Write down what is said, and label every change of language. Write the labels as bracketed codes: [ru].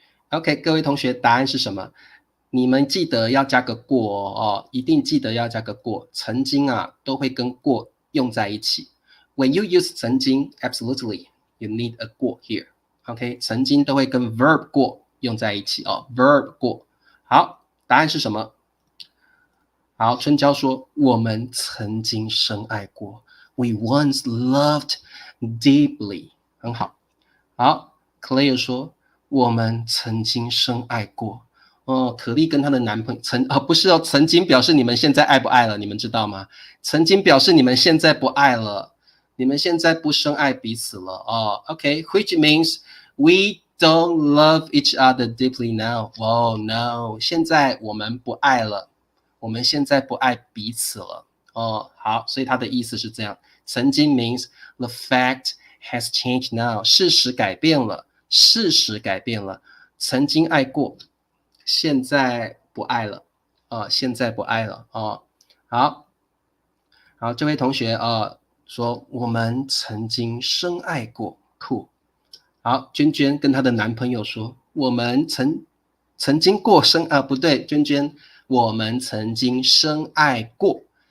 [zh] OK, 各位同学，答案是什么？你们记得要加个过哦，一定记得要加个过。曾经啊，都会跟过用在一起。 [en] When you use 曾经 absolutely, you need a 过 here. [zh] OK, 曾经都会跟 verb 过用在一起哦 verb 过。好，答案是什么？好，春娇说我们曾经深爱过。 [en] We once loved deeply. [zh] 很好。好 Claire 说我们曾经深爱过。可丽跟她的男朋友不是哦，曾经表示你们现在爱不爱了，你们知道吗？曾经表示你们现在不爱了，你们现在不深爱彼此了哦。 [en] OK, which means we don't love each other deeply now. Oh no, [zh] 现在我们不爱了，我们现在不爱彼此了。哦，好，所以他的意思是这样。 [en] 曾经 means the fact has changed now. [zh] 事实改变了，曾经爱过。现在不爱了，现在不爱了哦。好，这位同学说我们曾经深爱过，酷。好，娟娟跟她的男朋友说，我们曾经过深不对，娟娟，我们曾经深爱过。